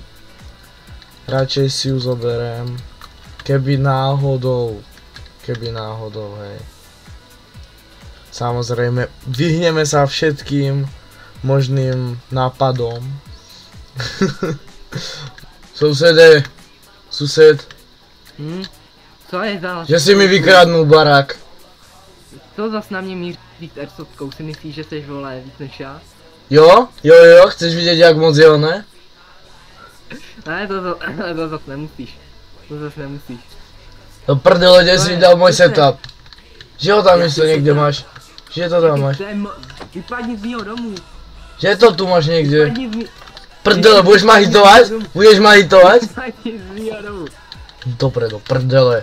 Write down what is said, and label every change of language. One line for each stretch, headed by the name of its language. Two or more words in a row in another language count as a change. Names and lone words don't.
Slovak: Radšej si ju zoberiem. Keby náhodou, hej. Samozrejme, vyhneme sa všetkým možným nápadom. Sused.
Czech: Co je za... Že si mi vykradnul barák. Co zas na mě míří s airsoftou, si myslíš, že jsi vole víc než já?
Slovak: Jo, chceš vidieť, jak moc je ne?
Czech: Ne, to zas nemusíš.
Slovak: Do prdele, kde si dal môj setup? Že ho tam ešte niekde máš? Že to tam máš?
Czech: Vypadni z mýho domu.
Slovak: Že to tu máš niekde?
Czech: Vypadni z mýho...
Slovak: Prdele, budeš ma hitovať? Budeš ma hitovať?
Czech: Vypadni z mýho domu.
Slovak: Dobre, do prdele.